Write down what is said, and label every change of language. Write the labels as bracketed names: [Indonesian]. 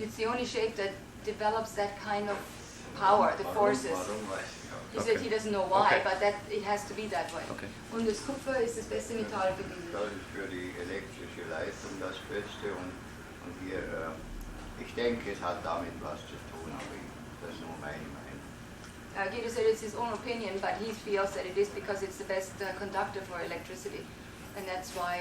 [English] It's the only shape that develops that kind of power, the forces. [German] Warum weiß ich auch. [English] He said he doesn't know why, but that it has to be that way. Okay. [German] Und das Kupfer ist das beste Metall für diese. Das ist für die elektrische Leitung das Beste und hier, ich denke, es hat damit was zu tun, aber das ist nur meine Meinung. [English] Guido said it's his own opinion, but he feels that it is because it's the best conductor for electricity, and that's why.